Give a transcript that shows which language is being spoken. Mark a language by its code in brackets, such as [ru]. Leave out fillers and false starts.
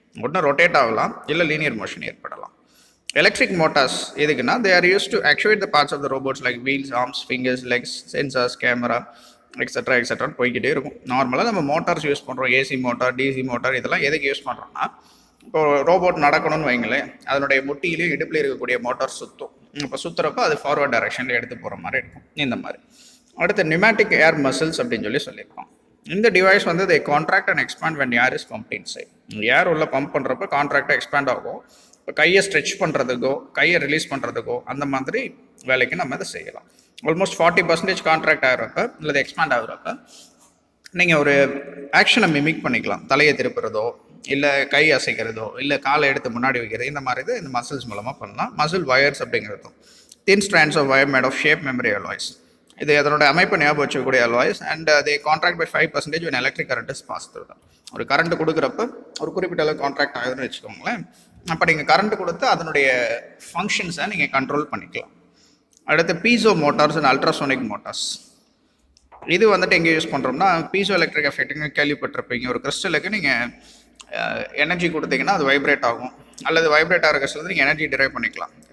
[ta] ஒன்று ரொட்டேட் ஆகலாம், இல்லை லீனியர் மோஷன் ஏற்படலாம். எலக்ட்ரிக் மோட்டார்ஸ் எதுக்குன்னா, [en] they are used to actuate the parts of the robots like wheels, arms, fingers, legs, sensors, camera, எக்ஸட்ரான்னு [ta] போய்கிட்டே இருக்கும். நார்மலாக நம்ம மோட்டார்ஸ் யூஸ் பண்ணுறோம், ஏசி மோட்டார், டிசி மோட்டார், இதெல்லாம் எதுக்கு யூஸ் பண்ணுறோம்னா, இப்போ ரோபோட் நடக்கணும்னு வைங்களேன், அதனுடைய முட்டியிலையும் இடுப்பில் இருக்கக்கூடிய மோட்டார் சுற்றும். இப்போ சுற்றுறப்போ அது ஃபார்வர்ட் டைரக்ஷனில் எடுத்து போகிற மாதிரி இருக்கும். இந்த மாதிரி. அடுத்து நியூமேட்டிக் ஏர் மசில்ஸ் அப்படின்னு சொல்லியிருக்கோம். இந்த டிவைஸ் வந்து [en] they contract and expand when air is pumped inside. [ta] ஏர் உள்ள பம்ப் பண்ணுறப்ப கான்ட்ராக்டாக எக்ஸ்பேண்ட் ஆகும். இப்போ கையை ஸ்ட்ரெச் பண்ணுறதுக்கோ, கையை ரிலீஸ் பண்ணுறதுக்கோ, அந்த மாதிரி வேலைக்கு நம்ம இதை செய்யலாம். ஆல்மோஸ்ட் 40% கான்ட்ராக்ட் ஆகிறப்ப இல்லை எக்ஸ்பேண்ட் ஆகுறப்ப நீங்கள் ஒரு ஆக்ஷனை மிமிக் பண்ணிக்கலாம். தலையை திருப்புறதோ, இல்லை கை அசைக்கிறதோ, இல்லை காலை எடுத்து முன்னாடி வைக்கிறது, இந்த மாதிரி இந்த மசில்ஸ் மூலமாக பண்ணலாம். [en] Muscle wires அப்படிங்கிறதும் thin strands of wire made of shape memory alloys. [ta] இது அதனோட அமைப்பு ஞாபகம் வச்சுக்கூடிய alloys. [en] And they contract by 5% when electric current is passed through them. [ta] ஒரு கரண்ட் கொடுக்குறப்ப ஒரு குறிப்பிட்ட அளவு கான்ட்ராக்ட் ஆகுதுன்னு வச்சுக்கோங்களேன். அப்போ நீங்கள் கரண்ட் கொடுத்து அதனுடைய ஃபங்க்ஷன்ஸை நீங்கள் கண்ட்ரோல் பண்ணிக்கலாம். அடுத்து piezo Motors and ultrasonic Motors. இது வந்துட்டு எங்கே யூஸ் பண்ணுறோம்னா, பீசோ எலக்ட்ரிக் எஃபெக்ட்டுங்க கேள்விப்பட்டிருப்பீங்க. ஒரு கிறிஸ்டலுக்கு நீங்கள் எனர்ஜி கொடுத்தீங்கன்னா அது வைப்ரேட் ஆகும், அல்லது வைப்ரேட் ஆகிற கிறிஸ்டல் நீங்கள் எனர்ஜி டிரைவ் பண்ணிக்கலாம்.